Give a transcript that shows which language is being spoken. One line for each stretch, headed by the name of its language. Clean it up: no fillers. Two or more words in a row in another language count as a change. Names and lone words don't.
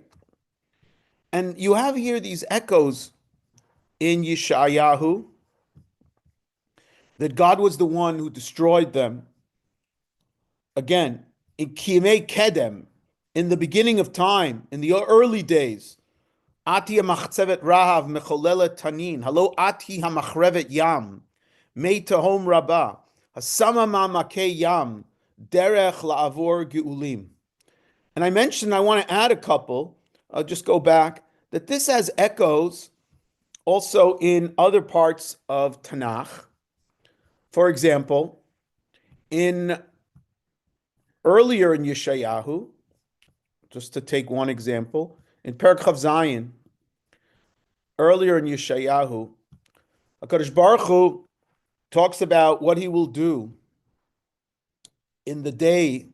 English: And you have here these echoes in Yishayahu that God was the one who destroyed them. Again, in
Hebrew: כימי קדם,
English: in the beginning of time, in the early days,
Hebrew: את המחצבת רהב מחוללת תנין, הלא את המחרבת ים, מי תהום רבה, השמה מעמקי ים, דרך לעבר גאולים.
English: And I mentioned I want to add a couple. I'll just go back. That this has echoes also in other parts of Tanakh. For example, earlier in Yishayahu, just to take one example, in
Hebrew: פרק כ"ז,
English: earlier in Yishayahu,
Hebrew: הקדוש ברוך הוא
English: talks about what he will do in the day.